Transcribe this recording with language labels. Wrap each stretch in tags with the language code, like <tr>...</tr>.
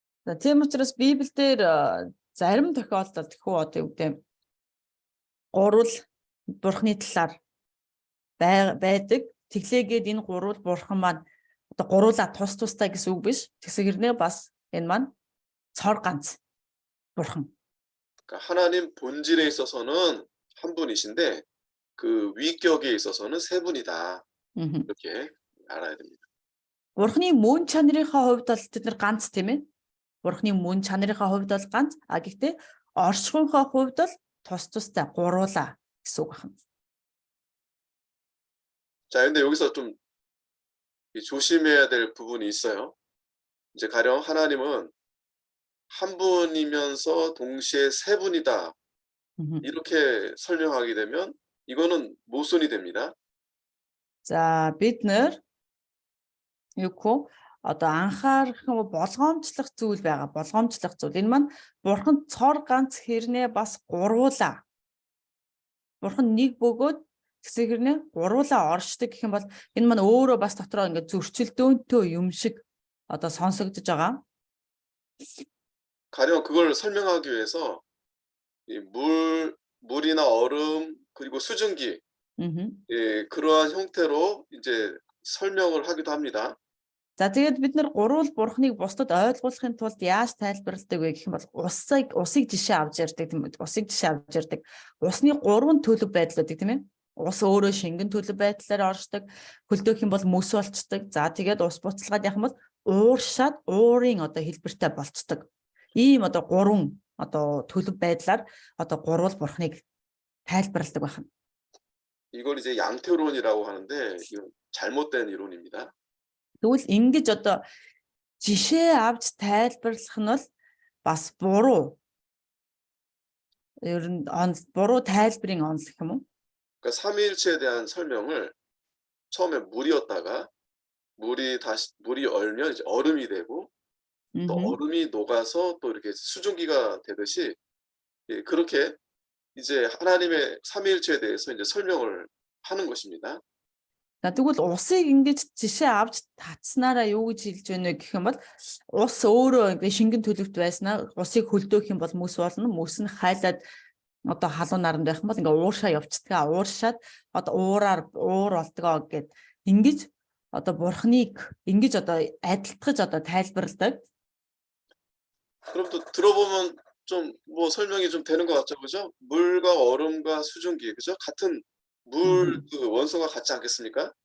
<mn>За тийм учраас Библиэлд зарим тохиолдолд хөө одоо юу гэдэг гурвал бурхны талаар байдаг. Тэглээгээд энэ гурвал бурхан маань одоо гуруула тус тустай гэсэн үг биш. Тэгсэгэрнээ бас энэ маань цор ганц бурхан.</mn> <ko>그러니까 하나님 본질에 있어서는 한 분이신데 그 위격에 있어서는 세 분이다. 이렇게 알아야 됩니다.</ko> <mn>Бурхны мөн чанарынхаа хувьд бол тэд нар ганц тийм ээ. Бурхны мөн чанарынхаа хувьд бол ганц, гэхдээ орчхуйнхаа хувьд бол тус тустай гуруула гэсэн үг байна.</mn> <ko>자, 근데 여기서 좀 조심해야 될 부분이 있어요. 이제 가령 하나님은 한 분이면서 동시에 세 분이다. 이렇게 설명하게 되면 이거는 모순이 됩니다.</ko> <mn>За бид нар юу гэх одоо анхаарах болгоомжлох зүйл байгаа. Болгоомжлох зүйл. Энэ маань бурхан цор ганц хэрнээ бас гуруула. Бурхан нэг бөгөөд тэгсэгэрнээ гуруула оршдог гэх юм бол энэ маань өөрөө бас дотроо ингээд зөрчилдөөнтэй юм шиг одоо сонсогдож байгаа.</mn> <ko>가령 그걸 설명하기 위해서 이 물이나 얼음 그리고 수증기 예, 그러한 형태로 이제 설명을 하기도 합니다.</ko> <mn>За тэгээд бид нар гурвал бурхныг бусдад ойлгуулахын тулд яаж тайлбарладаг вэ гэх юм бол усыг жишээ авч ярьдаг тийм үү? Усыг жишээ авч ярьдаг. Усны гурван төлөв байдлуудыг тийм ээ. Ус өөрөө шингэн төлөв байдлаар оршдог. Хөлдөөх юм бол мөс болцдог. За тэгээд ус буцалгаад явах юм бол ууршаад уурын одоо хэлбэртэй болцдог. Ийм одоо гурван одоо төлөв байдлаар одоо гурвал бурхныг тайлбарладаг байна.</mn> <ko>이걸 이제 양태론이라고 하는데 이건 잘못된 이론입니다.</ko> <mn>Тэгвэл ингэж одоо жишээ авч тайлбарлах нь бол бас буруу. Ер нь буруу тайлбарын онц гэх юм уу?</mn> <ko>그러니까 삼위일체에 대한 설명을 처음에 물이었다가 물이 얼면 이제 얼음이 되고 또 얼음이 녹아서 또 이렇게 수증기가 되듯이 예, 그렇게 이제 하나님의 삼위일체에 대해서 이제 설명을 하는 것입니다.</ko> <mn>За тэгвэл усыг ингэж жишээ авч татснараа юу гэж хэлж байна вэ гэх юм бол ус өөрөө ингэ шингэн төлөвт байснаа усыг хөлдөөх юм бол мөс болно. Мөс нь хайлаад одоо халуун наранд байх юм бол ингээ ууршаа явцдгаа. Ууршаад одоо уур болдгоо гэд ингэж одоо бурхныг ингэж одоо адилтгаж одоо тайлбарладаг.</mn> <ko>그럼 또 들어보면 좀 뭐 설명이 좀 되는 것 같죠, 그죠? 물과 얼음과 수증기, 그죠? 같은 물 그 원소가 같지 않겠습니까?</ko>